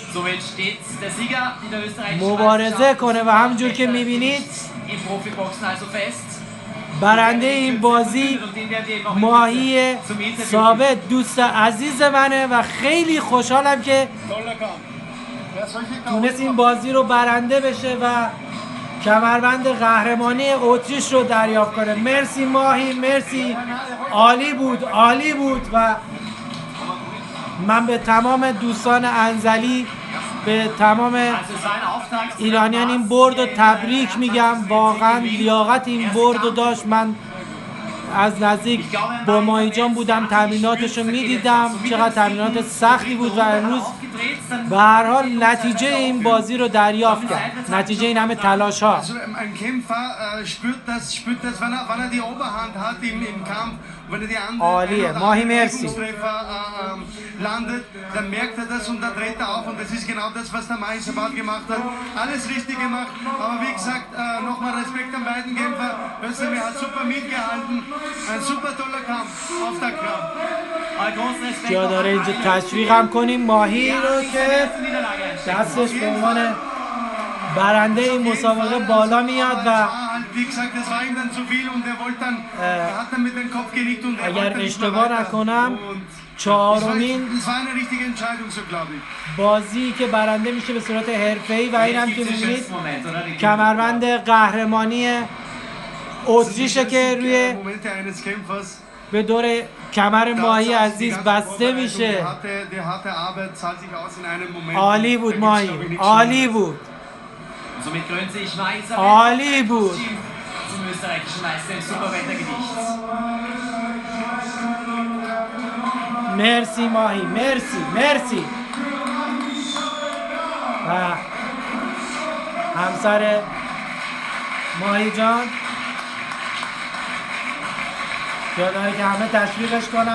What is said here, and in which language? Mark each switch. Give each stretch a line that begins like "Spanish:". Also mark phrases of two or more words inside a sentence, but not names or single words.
German: Somit steht der Sieger in der österreichischen
Persian: مبارزه
German: Meisterschaft
Persian: کنه و همونجور که میبینید
German: im Profiboxen also fest.
Persian: برنده این بازی
German: Und den werden wir eben auch in
Persian: ماهی
German: Kürze zum Interview
Persian: ثابت دوست عزیز منه و خیلی خوشحالم که تونست این بازی رو برنده بشه و کمربند قهرمانی اتریش رو دریافت کنه. مرسی ماهی، مرسی، عالی بود، عالی بود و من به تمام دوستان انزلی، به تمام
German: Also es war ein Auftrag.
Persian: ایرانیان این برد رو تبریک میگم. واقعا لیاقت این برد رو داشت. من از نزدیک با ماهی جان بودم، تمریناتش رو میدیدم چقدر تمرینات سختی بود و امروز به هر حال نتیجه این بازی رو دریافت کرد، نتیجه این همه تلاش ها.
German: Also ein Kämpfer spürt das, wann er die Oberhand hat im Kampf, wenn er die
Persian: عالیه. ماهی مرسی.
German: Treffer landet, dann merkt er das und dann dreht er auf und das ist genau das, was der Mahi Sabat gemacht hat. Alles richtig gemacht, aber wie gesagt, nochmal Respekt an beiden Kämpfer. Özdemir hat super mitgehalten, ein super toller Kampf, Auftaktkampf. Ein großes Respekt.
Persian: جا داره اینجا تشویق هم کنیم ماهی رو که دستش به عنوان برنده این مسابقه بالا میاد و
German: wie gesagt, das war ihm dann zu viel und er wollte dann, er hat dann mit dem Kopf genickt und er
Persian: اگر
German: wollte nicht mehr
Persian: اشتباه
German: weiter.
Persian: نکنم
German: Und
Persian: چهارمین
German: das war eine richtige Entscheidung, so glaube ich.
Persian: بازی که برنده میشه به صورت حرفه‌ای و این هم
German: Jetzt
Persian: که
German: gibt es den
Persian: می‌بینید
German: schönsten Moment, oder? Die
Persian: کمربند قهرمانی اتریشه که روی
German: Momente eines Kämpfers.
Persian: به دور کمر ماهی عزیز بسته میشه.
German: Die harte Arbeit zahlt sich aus in einem Moment.
Persian: عالی بود
German: Da gibt's,
Persian: ماهی،
German: glaube ich, nichts
Persian: عالی
German: Schlimmeres.
Persian: بود،
German: Und somit krönt sich Maisa
Persian: عالی بود.
German: zum österreichischen Meister im Superwettergewicht.
Persian: مرسی ماهی، مرسی مرسی. و همسر ماهی جان یادآوری که همه تشویقش کنن.